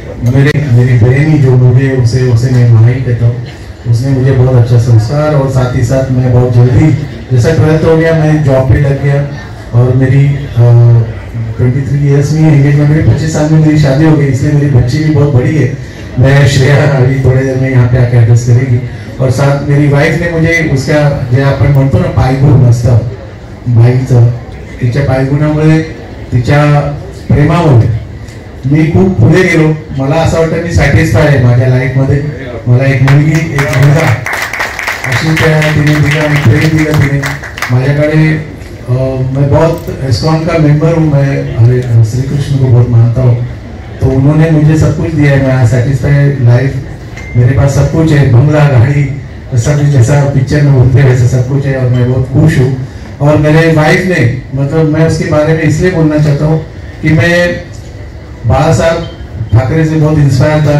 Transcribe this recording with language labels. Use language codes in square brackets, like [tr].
[hi] मेरी बहन ही जो मुझे उसे मैं माँ ही कहता हूँ, उसने मुझे बहुत अच्छा संस्कार, और साथ ही साथ मैं बहुत जल्दी जैसा 12th हो गया मैं जॉब पे लग गया। और मेरी 23 ईयर्स में एंगेजमेंट हुई, 25 साल में मेरी शादी हो गई, इसलिए मेरी बच्ची भी बहुत बड़ी है। मैं श्रेया अभी थोड़ी देर में यहाँ पे आके एड्रेस करेगी। और साथ मेरी वाइफ ने मुझे उसका [mr] जे आपण म्हणतो ना पायगुण असतं बाईचं, तिच्या पायगुणामुळे तिच्या प्रेमामुळे मी खूप पुढे गेलो। मला असं वाटतं मी सॅटिस्फाय आहे माझ्या लाईफमध्ये। मला एक मुलगी एक मुलगा अशी तिने दिला, प्रेम दिलं तिने माझ्याकडे। [hi] मैं बहुत इस्कॉन का मेंबर हूँ, मैं हरे श्री कृष्ण को बहुत मानता हूँ, तो उन्होंने मुझे सब कुछ दिया है। मैं सैटिस्फाइड लाइफ, मेरे पास सब कुछ है, बंगला गाड़ी सब जैसा पिक्चर में बोलते हैं वैसे सब कुछ है, और मैं बहुत खुश हूँ। और मेरे वाइफ ने मतलब मैं उसके बारे में इसलिए बोलना चाहता हूँ कि मैं बाला साहब ठाकरे से बहुत इंस्पायर था।